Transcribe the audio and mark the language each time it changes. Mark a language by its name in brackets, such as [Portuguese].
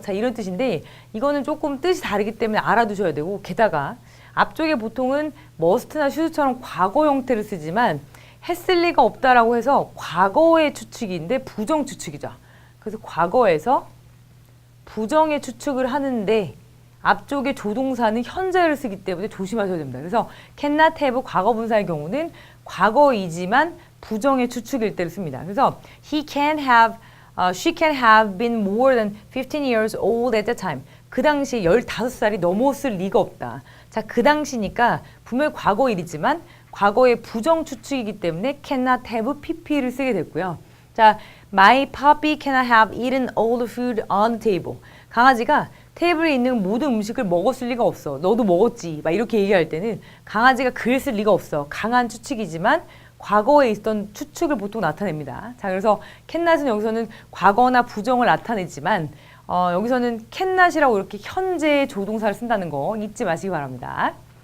[Korean] 자, 이런 뜻인데 이거는 조금 뜻이 다르기 때문에 알아두셔야 되고 게다가 앞쪽에 보통은 must나 should처럼 과거 형태를 쓰지만 했을 리가 없다라고 해서 과거의 추측인데 부정 추측이죠. 그래서 과거에서 부정의 추측을 하는데 앞쪽에 조동사는 현재를 쓰기 때문에 조심하셔야 됩니다. 그래서 cannot have 과거 분사의 경우는 과거이지만 부정의 추측일 때를 씁니다. 그래서 [English] she can have been more than 15 years old at the time. [Korean] 그 당시 15살이 넘었을 리가 없다. 자, 그 당시니까 분명히 과거 일이지만 과거의 부정 추측이기 때문에 cannot have pp를 쓰게 됐고요. [English] 자, my puppy cannot have eaten all the food on the table. [Korean] 강아지가 테이블에 있는 모든 음식을 먹었을 리가 없어. 너도 먹었지. 막 이렇게 얘기할 때는 강아지가 그랬을 리가 없어. 강한 추측이지만 과거에 있던 추측을 보통 나타냅니다. 자, 그래서 cannot은 여기서는 과거나 부정을 나타내지만 여기서는 cannot이라고 이렇게 현재의 조동사를 쓴다는 거 잊지 마시기 바랍니다.